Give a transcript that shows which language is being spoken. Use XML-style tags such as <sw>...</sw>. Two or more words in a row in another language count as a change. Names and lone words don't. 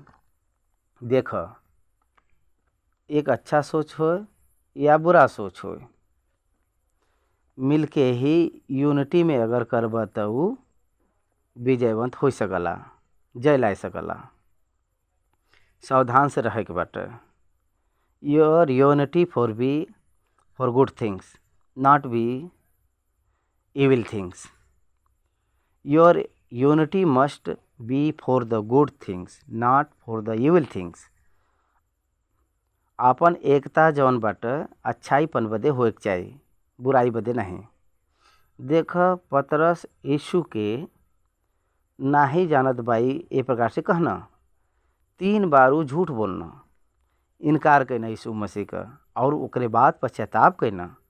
<bho>देख, एक अच्छा सोच हो या बुरा सोच हो, मिलके ही यूनिटी में अगर करबा त उ विजयवंत हो सकला, जय ला सकला। सावधान से रहे के बाटे।</bho> <en>your unity for good things, not be evil things. Your unity must be for the good things, not for the evil things.</en> <bho>आपन एकता जौन बाटे अच्छाईपन बदे होए के चाही, बुराई बदे नहीं। देख, पतरस यीशु के नाही जानत बाई ए प्रकार से कहना, 3 बार उ झूठ बोलना, इनकार करना यीशु मसीह का, और ओकरे बाद पश्चाताप करना।</bho>